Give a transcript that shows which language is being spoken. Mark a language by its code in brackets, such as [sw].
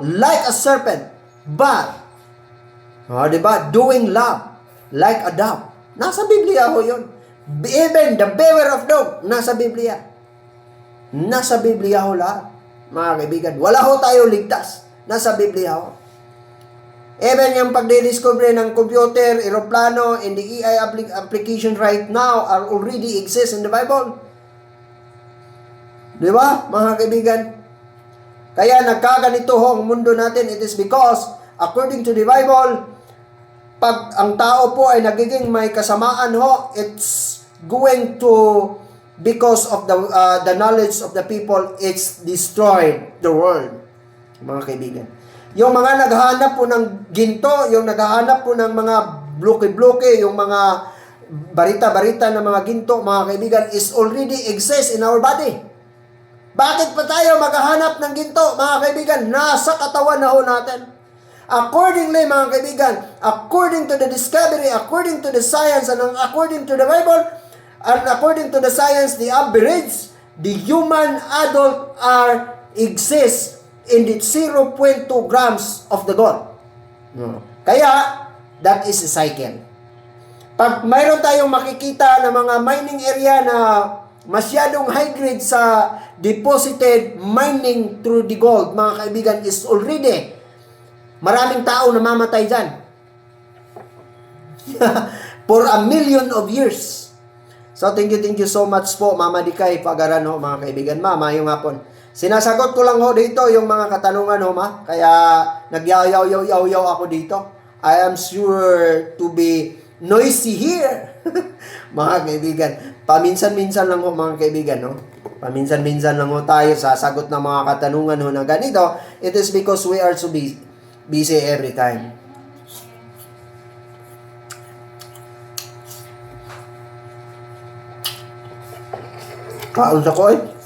[en] Like a serpent. But, [tl] di ba? [en] Doing love. Like a dove. [tl] Nasa Biblia ho yun. [en] Even the beware of dog, [tl] nasa Biblia. Nasa Biblia ho lahat. Mga kaibigan, wala ho tayo ligtas. Nasa Biblia ho. [en] Even [tl] yung pagdidiscover ng computer, aeroplano, [en] and the AI application right now are already exist in the Bible. [tl] Di ba, mga kaibigan? Kaya nagkaganito ho ang mundo natin. [en] It is because, according to the Bible, [tl] pag ang tao po ay nagiging may kasamaan ho, [en] it's going to, because of the knowledge of the people, it's destroyed the world. [tl] Mga kaibigan. Yung mga naghahanap po ng ginto, yung naghahanap po ng mga bloke-bloke, yung mga barita-barita ng mga ginto, mga kaibigan, [en] is already exist in our body. [tl] Bakit pa tayo maghahanap ng ginto, mga kaibigan? Nasa katawan na ho natin. [en] Accordingly, [tl] mga kaibigan, [en] according to the discovery, according to the science, and according to the Bible, and according to the science, the average, the human adult exists in the 0.2 grams of the gold. [tl] Kaya, [en] that is a cycle. [tl] Pag mayroon tayong makikita na mga mining area na masyadong high grade sa deposited mining through the gold, mga kaibigan, is already maraming tao namamatay dyan. [en] For a million of years. So, thank you so much po, Mama Dikay Pagaran ho, [tl] mga kaibigan. [en] Mama, [tl] yung hapon. Sinasagot ko lang ho dito yung mga katanungan ho, ma. Kaya, nagyaw-yaw ako dito. [en] I am sure to be noisy here. [tl] Mga kaibigan. Paminsan-minsan lang ho, mga kaibigan, no? Paminsan-minsan lang ho tayo sasagot ng mga katanungan ho na ganito. [en] It is because we are so busy every time. [ceb] Kaon sa ko eh.